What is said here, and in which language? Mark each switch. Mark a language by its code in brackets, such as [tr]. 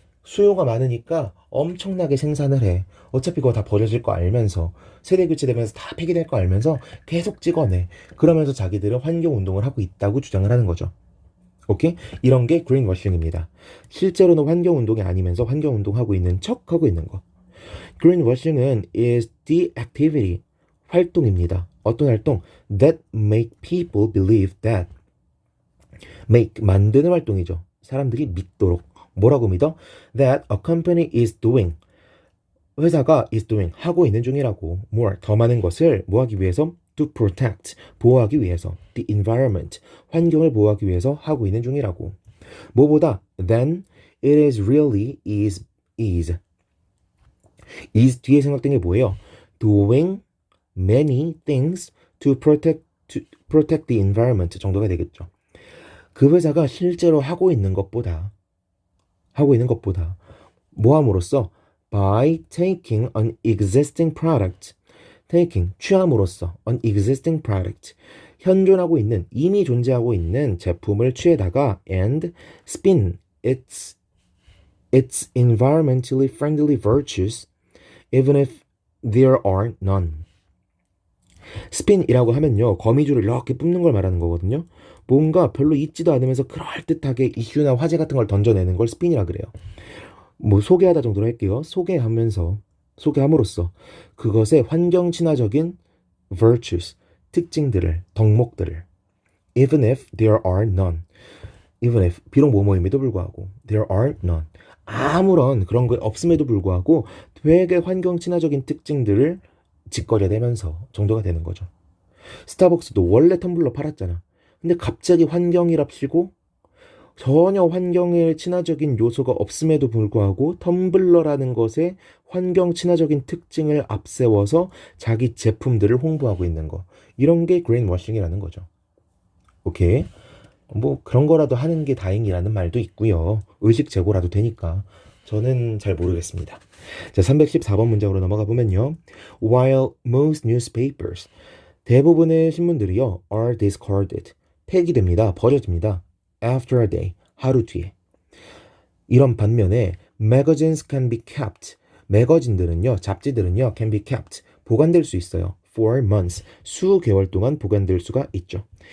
[ko] 수요가 많으니까 엄청나게 생산을 해. 어차피 그거 다 버려질 거 알면서, 세대 교체되면서 다 폐기될 거 알면서 계속 찍어내. 그러면서 자기들은 환경 운동을 하고 있다고 주장을 하는 거죠. 오케이? 이런 게 그린워싱입니다. 실제로는 환경 운동이 아니면서 환경 운동하고 있는 척 하고 있는 거. greenwashing은 [en] is the activity, [ko] 활동입니다. 어떤 활동? [en] That make people believe that. [ko] make, 만드는 활동이죠. 사람들이 믿도록. 뭐라고 믿어? [en] That a company is doing. [ko] 회사가 [en] is doing, [ko] 하고 있는 중이라고. more, 더 많은 것을 뭐 하기 위해서? [en] To protect, [ko] 보호하기 위해서. [en] The environment, [ko] 환경을 보호하기 위해서 하고 있는 중이라고. 뭐보다? [en] Then it is really is. [ko] is 뒤에 생각된 게 뭐예요? [en] Doing many things to protect the environment [ko] 정도가 되겠죠. 그 회사가 실제로 하고 있는 것보다 뭐 함으로써? [en] By taking an existing product, [ko] 취함으로써 [en] an existing product, [ko] 현존하고 있는, 이미 존재하고 있는 제품을 취해다가 [en] and spin its environmentally friendly virtues even if there are none. [ko] 스핀이라고 하면요, 거미줄을 이렇게 뿜는 걸 말하는 거거든요. 뭔가 별로 있지도 않으면서 그럴듯하게 이슈나 화제 같은 걸 던져내는 걸 스핀이라 그래요. 뭐 소개하다 정도로 할게요. 소개함으로써 그것의 환경 친화적인 virtues, 특징들을, 덕목들을, [en] even if there are none, [ko] 비록 뭐뭐임에도 불구하고, [en] there are none, [ko] 아무런 그런 거 없음에도 불구하고 되게 환경 친화적인 특징들을 짓거려내면서 정도가 되는 거죠. 스타벅스도 원래 텀블러 팔았잖아. 근데 갑자기 환경이랍시고 전혀 환경에 친화적인 요소가 없음에도 불구하고 텀블러라는 것에 환경 친화적인 특징을 앞세워서 자기 제품들을 홍보하고 있는 거. 이런 게 그린워싱이라는 거죠. 오케이? 뭐 그런 거라도 하는 게 다행이라는 말도 있고요. 의식 제고라도 되니까. 저는 잘 모르겠습니다. 자, 314번 문장으로 넘어가 보면요. [en] While most newspapers, [ko] 대부분의 신문들이요, [en] are discarded, [ko] 폐기됩니다. 버려집니다. [en] After a day, [ko] 하루 뒤에. 이런 반면에 [en] magazines can be kept, [ko] 매거진들은요, 잡지들은요, [en] can be kept, [ko] 보관될 수 있어요. [en] For months, [ko] 수개월 동안 보관될 수가 있죠.